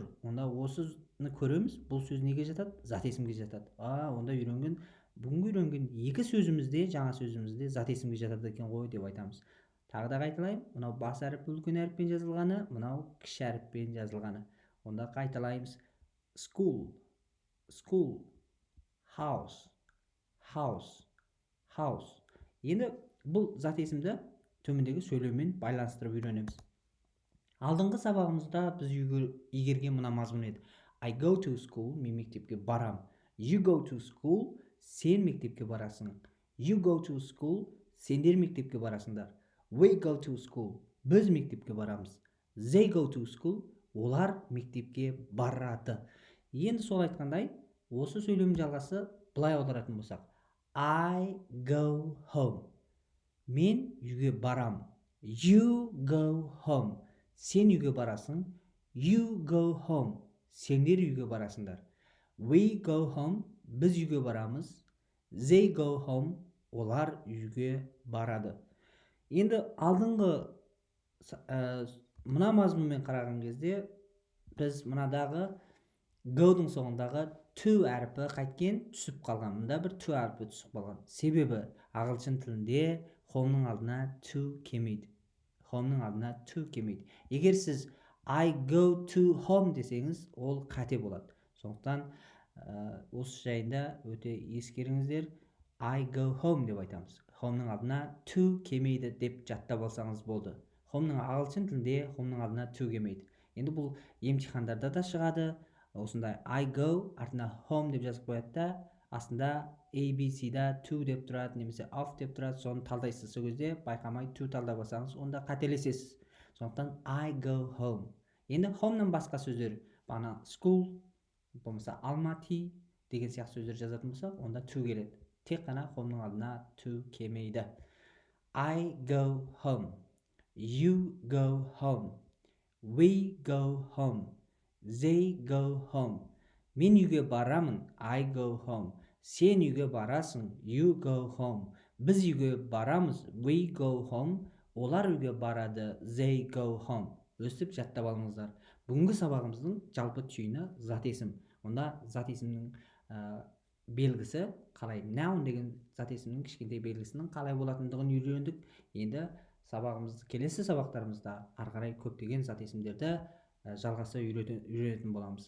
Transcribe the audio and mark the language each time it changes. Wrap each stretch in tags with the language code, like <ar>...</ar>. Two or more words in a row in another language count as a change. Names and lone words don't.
<kk>Онда осыны көреміз, бұл сөз неге жатады? Зат есімге жатады. Онда бүгінгі үйренген екі сөзімізде, жаңа сөзімізде зат есімге жатады екен ғой деп айтамыз. Тағы да қайталайын, мынау бас әріпі үлкен әріппен жазылғаны, мынау кіші әріппен жазылғаны. Онда қайталаймыз.</kk> <en>School, school, house, house, house.</en> <kk>Енді бұл зат есімді төмендегі сөйлеммен байланыстырып үйренеміз. Алдыңғы сабағымызда біз игерген мына мазмұн еді.</kk> <en>I go to school,</en> <kk>мен мектепке барам.</kk> <en>You go to school,</en> <kk>сен мектепке барасың.</kk> <en>You go to school,</en> <kk>сендер мектепке барасыңдар.</kk> <en>We go to school,</en> <kk>біз мектепке барамыз.</kk> <en>They go to school,</en> <kk>олар мектепке барады. Енді сол айтқандай, осы сөйлем жалғасы былай аударатын болсақ.</kk> <en>I go home.</en> <kk>Мен үйге барам.</kk> <en>You go home.</en> <kk>Сен үйге барасың.</kk> <en>You go home.</en> <kk>Сендер үйге барасыңдар.</kk> <en>We go home.</en> <kk>Біз үйге барамыз.</kk> <en>They go home.</en> <kk>Олар үйге барады. Енді алдыңғы мына мазмұнмен қараған кезде біз мынадағы go-дың соңындағы to әріпі қайткен түсіп қалған. Мұнда бір to әріпі түсіп қалған. Себебі ағылшын тілінде homeның алдына to келмейді. Homeның алдына to келмейді. Егер сіз</kk> <en>I go to home</en> <kk>десеңіз, ол қате болады. Сондықтан осы жайында өте ескеріңіздер.</kk> <en>I go home</en> <kk>деп айтамыз. Homeның алдына to келмейді деп жаттап алсаңыз болды. Homeның ағылшын тілінде homeның алдына to келмейді. Енді бұл емтихандарда да шығады. Осындай</kk> <en>I go</en> <kk>артына home деп жазып қояды да, астында ABC-да to деп тұрады, немесе off деп тұрады. Соны талдайсыз. Сол кезде байқамай to талдап алсаңыз, онда қателесесіз.</kk> <en>Сондықтан I go home.</en> <kk>Енді home'нан басқа сөздер, бағана school, болмаса Almaty деген сияқты сөздер жазатын болсақ, онда to келеді. Тек қана home'ның алдына to келмейді.</kk> <en>I go home. You go home. We go home. They go home.</en> <kk>Мен үйге барамын.</kk> <en>I go home.</en> <kk>Сен үйге барасың.</kk> <en>You go home.</en> <kk>Біз үйге барамыз.</kk> <en>We go home.</en> <kk>Олар үйге барады.</kk> <en>They go home.</en> <kk>Өстіп жаттап алыңыздар. Бүгінгі сабағымыздың жалпы түйіні зат есім. Онда зат есімнің белгісі қалай, noun деген зат есімнің кішкентай белгісінің қалай болатындығын үйрендік. Енді келесі сабақтарымызда ары қарай көптеген зат есімдерді жалғаса үйренетін боламыз.</kk>